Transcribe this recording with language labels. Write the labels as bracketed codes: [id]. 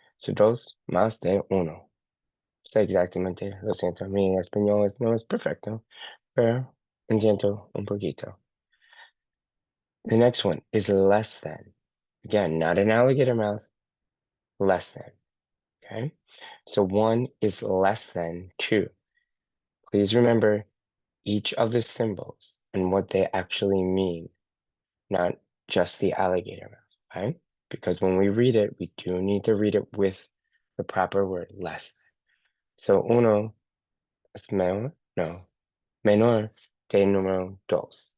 [es] So dos más de uno. Está exactamente, lo siento, mi español no es perfecto, pero entiendo un poquito. [en] The next one is less than. Again, not an alligator mouth, less than. Okay, so 1 is less than 2. Please remember each of the symbols and what they actually mean, not just the alligator mouth, okay? Because when we read it, we do need to read it with the proper word, less. [es] So uno es menor, no, menor que número dos.